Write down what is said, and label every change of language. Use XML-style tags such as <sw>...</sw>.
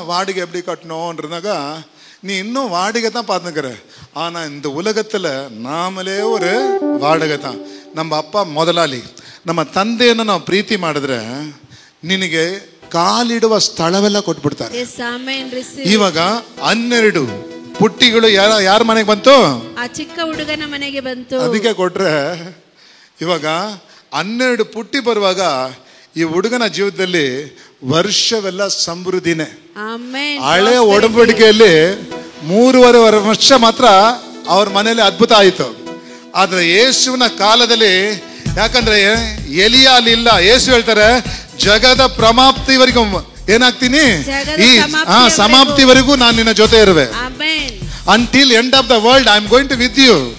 <ta>வாடகை எப்படி கட்டணும்ன்றதாக நீ இன்னும் வாடகை தான் பார்த்துக்கிற. ஆனா இந்த உலகத்துல நாமளே ஒரு வாடகை தான்.</ta> <kn>ನಮ್ಮ ಅಪ್ಪ ಮೊದಲಾಳಿ, ನಮ್ಮ ತಂದೆಯನ್ನು ನಾವು ಪ್ರೀತಿ ಮಾಡಿದ್ರೆ ನಿನಗೆ ಕಾಲಿಡುವ ಸ್ಥಳವೆಲ್ಲ ಕೊಟ್ಬಿಡ್ತಾರೆ. ಇವಾಗ 12 ಪುಟ್ಟಿಗಳು ಯಾರ ಮನೆಗೆ ಬಂತು? ಆ ಚಿಕ್ಕ ಹುಡುಗನ ಮನೆಗೆ ಬಂತು. ಅದಕ್ಕೆ ಕೊಟ್ರೆ ಇವಾಗ 12 ಪುಟ್ಟಿ ಬರುವಾಗ ಈ ಹುಡುಗನ ಜೀವಿತದಲ್ಲಿ ವರ್ಷವೆಲ್ಲ ಸಮೃದ್ಧಿನೇ. ಹಳೆ ಒಡಂಬಡಿಕೆಯಲ್ಲಿ 3.5 ವರ್ಷ ಮಾತ್ರ ಅವ್ರ ಮನೆಯಲ್ಲಿ ಅದ್ಭುತ ಆಯಿತು. ಆದ್ರೆ ಯೇಸುವಿನ ಕಾಲದಲ್ಲಿ, ಯಾಕಂದ್ರೆ ಎಲಿಯಾ ಅಲ್ಲಿ ಇಲ್ಲ, ಯೇಸು ಹೇಳ್ತಾರೆ ಜಗದ ಪ್ರಮಾಪ್ತಿವರೆಗೂ ಏನಾಗ್ತೀನಿ, ಈ ಸಮಾಪ್ತಿವರೆಗೂ ನಾನು ನಿನ್ನ ಜೊತೆ ಇರುವೆ.</kn> <en>Until end of the world I am going to with you.</en>